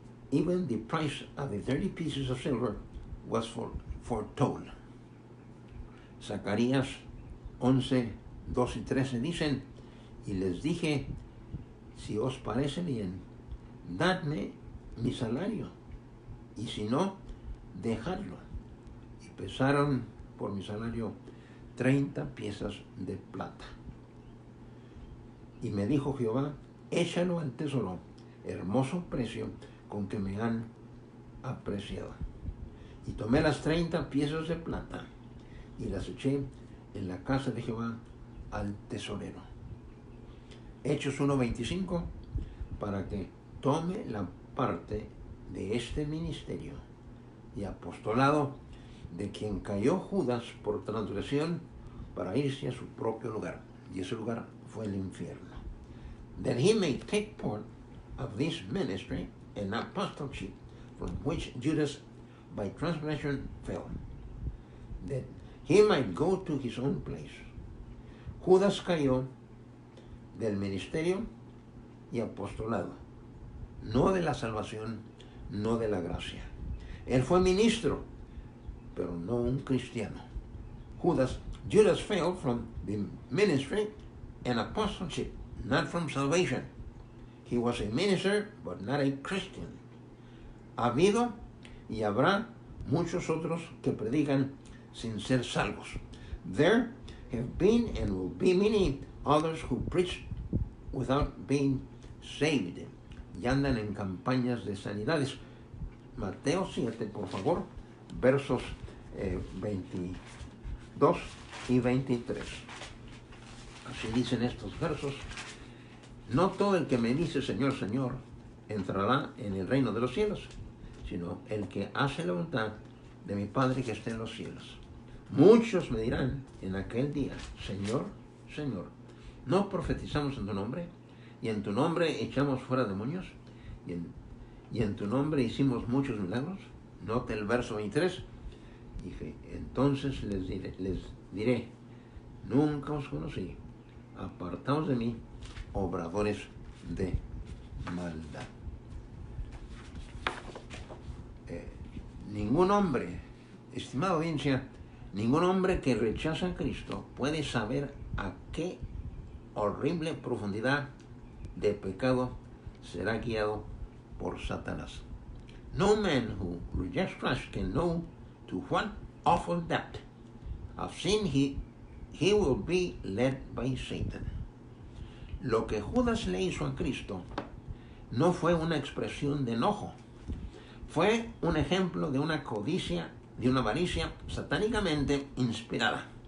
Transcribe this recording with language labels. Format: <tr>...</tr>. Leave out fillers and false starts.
<en>Even the price of the 30 pieces of silver was foretold.</en> <es>Zacarías 11, 2 y 13 dicen, y les dije, si os parece bien, dadme mi salario, y si no, dejadlo. Y pesaron por mi salario 30 piezas de plata. Y me dijo Jehová, échalo al tesoro, hermoso precio con que me han apreciado. Y tomé las 30 piezas de plata y las eché en la casa de Jehová al tesorero. Hechos 1:25, para que tome la parte de este ministerio y apostolado de quien cayó Judas por transgresión para irse a su propio lugar. Y ese lugar fue el infierno.</es> <en>That he may take part of this ministry and apostleship from which Judas by transgression fell, that he might go to his own place.</en> <es>Judas cayó del ministerio y apostolado, no de la salvación, no de la gracia. Él fue ministro, pero no un cristiano.</es> <en>Judas fell from the ministry and apostleship, not from salvation. He was a minister, but not a Christian.</en> <es>Ha habido y habrá muchos otros que predican sin ser salvos.</es> <en>There have been and will be many others who preach without being saved</en> <es>y andan en campañas de sanidades. Mateo 7, por favor, versos 22 y 23. Así dicen estos versos: no todo el que me dice Señor, Señor, entrará en el reino de los cielos, sino el que hace la voluntad de mi Padre que está en los cielos. Muchos me dirán en aquel día, Señor, Señor, ¿no profetizamos en tu nombre? Y en tu nombre echamos fuera demonios, y en tu nombre hicimos muchos milagros. Note el verso 23. Dije, entonces les diré, nunca os conocí, apartaos de mí, obradores de maldad. Ningún hombre, estimada audiencia, ningún hombre que rechaza a Cristo puede saber a qué horrible profundidad de pecado será guiado por Satanás.</es> <en>No man who rejects Christ can know to what awful depth of sin he will be led by Satan.</en> <es>Lo que Judas le hizo a Cristo no fue una expresión de enojo, fue un ejemplo de una codicia, de una avaricia satánicamente inspirada.</es>